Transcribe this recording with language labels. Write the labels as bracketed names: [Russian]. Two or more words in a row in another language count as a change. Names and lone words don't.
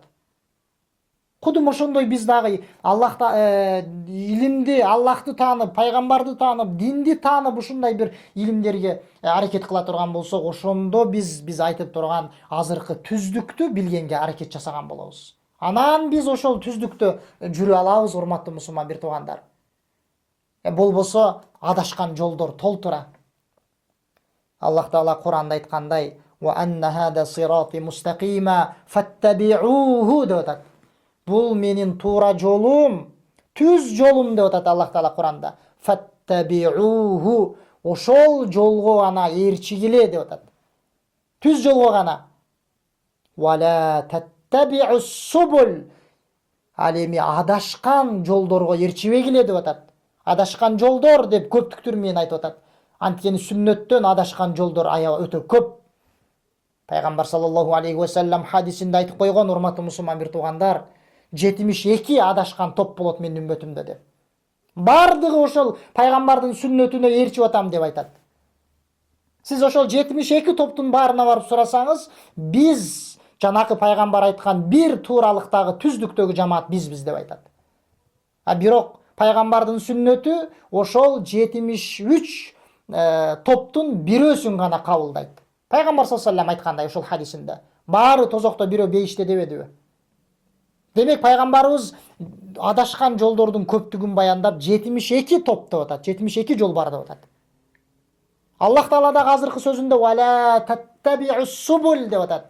[Kyrgyz] Кудум ошондой биз дагы Аллахта илимди, Аллахты таанып, пайгамбарды таанып, динди таанып ушундай бир илимдерге аракет кыла турган болсок, ошондо биз айтып турган азыркы түздүктү билгенге аракет жасаган болобуз. Анан биз ошол түздүктө жүрө алабыз, урматтуу мусулман бир туугандар. Болбосо адашкан жолдор толтура. Аллах Таала Кур'анда айткандай: [Arabic] "وأن هذا صراطي مستقيما فاتبعوه" деп атат. [Kyrgyz] Бул менин туура жолум, түз жолум деп атат Аллах Таала Кур'анда. Fattabi'uhu, ошол жолго гана ээрчигиле деп атат. Түз жолго гана. [Arabic] ولا تتبعوا السبل, [Kyrgyz] ал эми адашкан жолдорго ээрчибегиле деп атат. Адашкан жолдор деп көптүктөр менен айтып атат. Анткени сүннөттөн адашкан жолдор аябай өтө көп. Пайгамбар [Arabic] صلى الله عليه وسلم [Kyrgyz] хадисинде айтып койгон, урматтуу мусулман бир туугандар, 72 адашкан топ болот менин үммөтүмдө деп. Бардыгы ошол пайгамбардын сүннөтүнө ээрчип атам деп айтат. Сиз ошол 72 топтун баарына барып сурасаңыз, биз жанакы пайгамбар айткан бир тууралыктагы түздүктөгү жамаат бизбиз деп айтат. Бирок пайгамбардын сүннөтү ошол 73 топтун бирөөсүн гана кабылдайт. Пайгамбар [Arabic] صلى الله عليه وسلم [Kyrgyz] айткандай ошол хадисинде. Баары тозокто бирөө бейиште дебедиби? Демек пайгамбарыбыз адашкан жолдордун көптүгүн баяндап 72 топ деп атат, 72 жол бар деп атат. Аллах Таала да азыркы сөзүндө [Arabic] "ولا تتبعوا السبل" [Kyrgyz] деп атат.